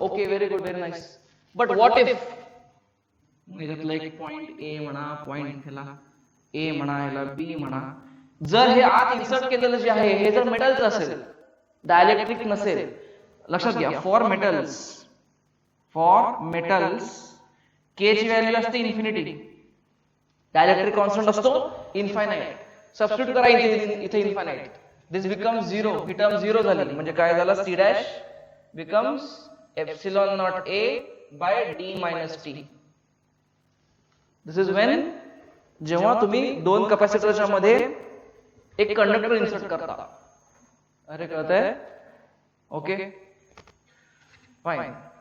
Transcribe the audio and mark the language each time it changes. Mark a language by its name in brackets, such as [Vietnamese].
[English] Okay, very good, very nice. But what if [Marathi] याच्यातला एक point A म्हणा, point ह्याला ए म्हणा, ह्याला बी म्हणा, जर हे आत इन्सर्ट केलेलं जे आहे हे जर मेटलचं असेल, डायइलेक्ट्रिक नसेल. लक्षात घ्या, फॉर मेटल्स के ची व्हॅल्यू असते इन्फिनिटी, डायइलेक्ट्रिक कॉन्स्टंट असतो इनफायनाइट. सबस्टिट्यूट करा इथे इनफायनाइट, [English] this becomes 0, [Marathi] ही टर्म 0 झाली. म्हणजे काय झालं? [English] C dash becomes epsilon not A by D minus T. [Marathi] This is when, जेव्हा तुम्ही 2 कॅपॅसिटरच्या मध्ये एक कंडक्टर इन्सर्ट करता. अरे कळतंय? [English] Okay, fine.